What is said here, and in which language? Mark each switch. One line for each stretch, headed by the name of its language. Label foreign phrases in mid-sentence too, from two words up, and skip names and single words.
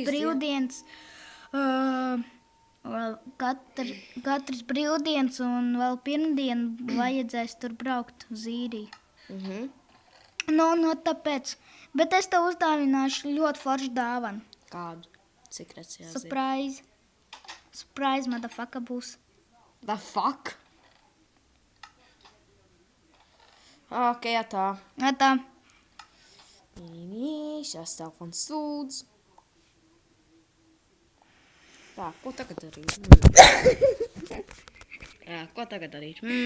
Latvian: katrs brīvdienas, katrs brīvdienas, un vēl pirmdienu vajadzēs tur braukt uz īriju. Nu, tāpēc, bet es tev uzdāvināšu ļoti foršu dāvanu. Kādu? Secrets jāzina. Surprise.
English: Surprise, motherfucker
Latvian: būs.
English: The fuck?
Latvian: Ok, ja tā. Jā, tā. Šās telefons sūdz. Tā, ko tagad darīt? Jā, ko tagad darīt?